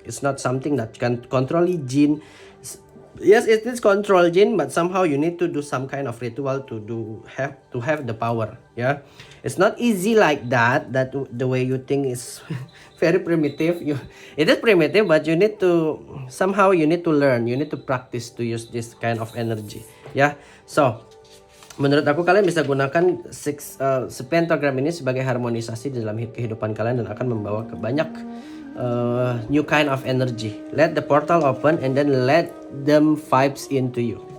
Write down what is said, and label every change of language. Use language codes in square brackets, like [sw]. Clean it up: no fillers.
[en] It's not something that can control jinn. Yes, it is control jinn, but somehow you need to do some kind of ritual to have the power. Yeah, it's not easy like that. That the way you think is very primitive. It is primitive, but you need to learn. You need to practice to use this kind of energy. [id] Yeah, so menurut aku kalian bisa gunakan pentagram ini sebagai harmonisasi di dalam kehidupan kalian dan akan membawa ke banyak [en] new kind of energy. Let the portal open and then let them vibes into you.